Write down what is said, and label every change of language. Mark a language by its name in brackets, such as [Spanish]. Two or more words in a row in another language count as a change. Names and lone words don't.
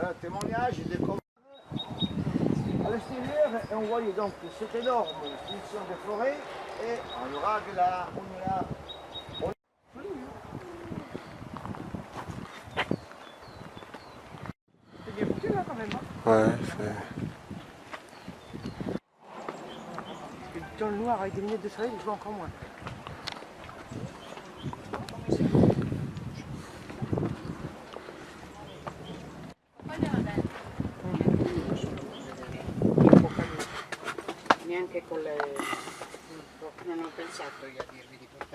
[French] Un témoignage des cabanes. À l'extérieur, on voyait donc cette énorme extension de forêt et on aura de la... C'est bien foutu là quand même. Hein. Ouais, c'est... Parce que dans le noir avec des lunettes de soleil, je vois encore moins. [Italian] Neanche con le... Non ho pensato io a dirvi di portare